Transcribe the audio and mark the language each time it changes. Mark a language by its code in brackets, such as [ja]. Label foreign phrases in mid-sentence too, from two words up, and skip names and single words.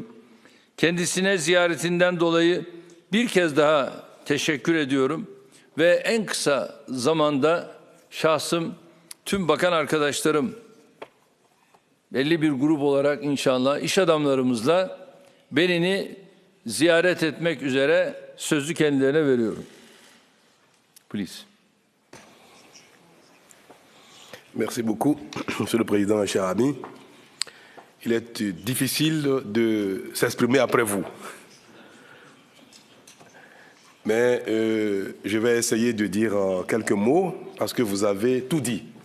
[tr] Kendisine ziyaretinden dolayı bir kez daha teşekkür ediyorum ve en kısa zamanda şahsım, tüm bakan arkadaşlarım, belli bir grup olarak inşallah iş adamlarımızla Benin'i ziyaret etmek üzere sözü kendilerine veriyorum. Please. [fr] Merci beaucoup, Monsieur le Président, cher ami. Il est difficile de s'exprimer après vous. Mais je vais essayer de dire quelques mots parce que vous avez tout dit.